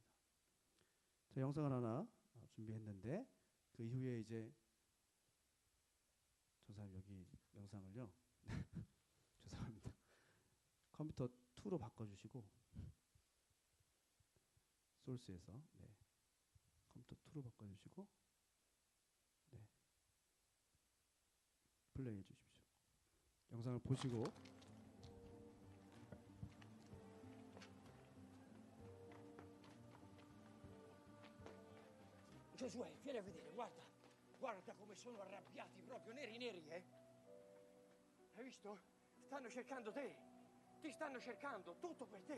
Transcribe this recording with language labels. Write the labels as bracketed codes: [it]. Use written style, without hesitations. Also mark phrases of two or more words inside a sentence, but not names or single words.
[ko] 저 영상을 하나 준비했는데 그 이후에 이제 저 사람 여기 영상을요 죄송합니다. 컴퓨터 2로 바꿔주시고 소스에서 네. 컴퓨터 2로 바꿔주시고 네. 플레이해 주십시오. 영상을 보시고 [it] Giosuè, vieni a vedere, guarda, guarda come sono arrabbiati, proprio neri neri, eh? Hai visto? Stanno cercando te, ti stanno cercando, tutto per te.